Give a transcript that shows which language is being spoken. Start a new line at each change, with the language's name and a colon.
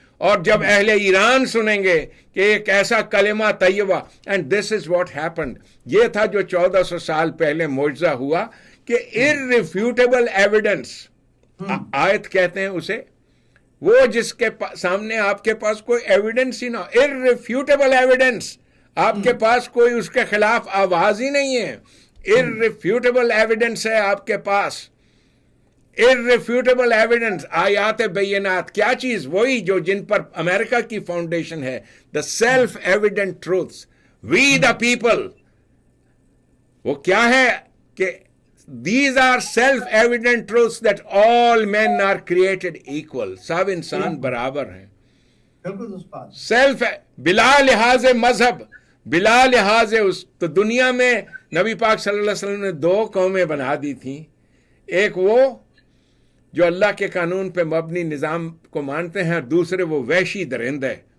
Urdu: اور جب اہل ایران سنیں گے کہ ایک ایسا کلمہ طیبہ,
English: and this is what happened,
Urdu: یہ تھا جو 1400 سال پہلے معجزہ ہوا کہ irrefutable ایویڈنس, آیت کہتے ہیں اسے, وہ جس کے سامنے آپ کے پاس کوئی ایویڈنس ہی نہ ہو, irrefutable ایویڈنس, آپ کے پاس کوئی اس کے خلاف آواز ہی نہیں ہے, irrefutable ایویڈنس ہے آپ کے پاس, irrefutable ایویڈنس. آیات بینات کیا چیز؟ وہی جو جن پر امریکہ کی فاؤنڈیشن ہے,
English: the self evident truths, we the people.
Urdu: وہ کیا ہے کہ
English: these are self evident truths that all men are created equal.
Urdu: سب انسان برابر ہیں, سیلف, بلا لحاظ مذہب, بلا لحاظ تو دنیا میں نبی پاک صلی اللہ علیہ وسلم نے 2 قومیں بنا دی تھیں. ایک وہ جو اللہ کے قانون پہ مبنی نظام کو مانتے ہیں, اور دوسرے وہ وحشی درندے.